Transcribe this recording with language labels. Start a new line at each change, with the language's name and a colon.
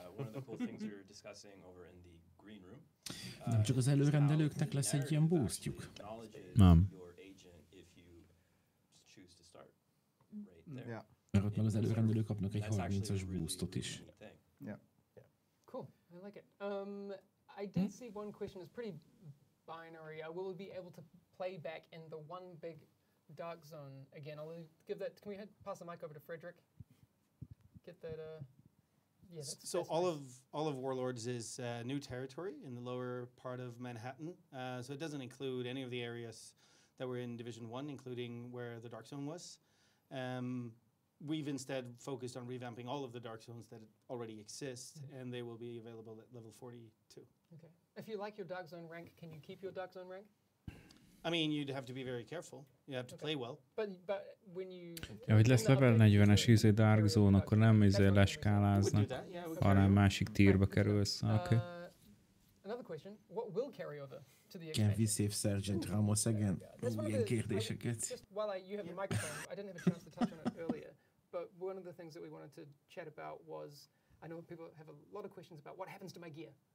English: One of the cool things we were discussing over in the green room.
Hungarian: Nem csak az előrendelőknek lesz egy ilyen boostjuk. Nem. Mert ott meg az előrendelők kapnak egy 30-as boostot is.
English: Yeah. Cool, I like it. I did see one question is pretty binary. Will we be able to play back in the one big dark zone again? I'll give that. Can we pass the mic over to Frederick? Get that. Yeah. So all of Warlords is new territory in the lower part of Manhattan. So it doesn't include any of the areas that were in Division 1, including where the Dark Zone was. We've instead focused on revamping all of the Dark Zones that already exist, and they will be available at level 42. Okay. If you like your Dark Zone rank, can you keep your Dark Zone rank? I mean, you'd have to be very careful. You have to play well. But when you...
Hungarian: Ja, hogy lesz level 40-es Dark Zone, akkor nem leskáláznak, hanem másik tírba kerülsz.
English: Okay. Another question, what will carry over to the Can we save Sergeant Ramos again?
Hungarian: Ilyen kérdéseket.
English: Just while you have the microphone, I didn't have a chance to touch on it earlier, but one of the things that we wanted to chat about was, I know people have a lot of questions about what happens to my gear.